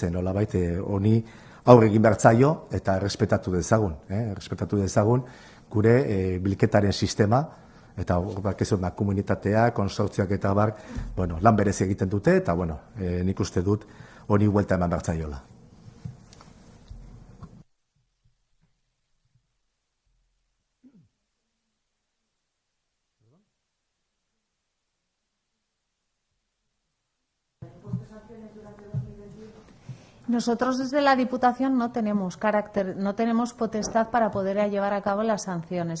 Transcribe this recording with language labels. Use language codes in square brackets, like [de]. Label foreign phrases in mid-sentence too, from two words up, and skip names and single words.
[eu] Nolabait honi aurre egin behar zaio eta errespetatu dezagun gure bilketaren sistema, eta komunitatea, konsortzioak eta lan berezi egiten dute, eta nik uste dut honi huelta eman behar zaiola. [es] Nosotros desde la Diputación no tenemos potestad para poder llevar a cabo las sanciones.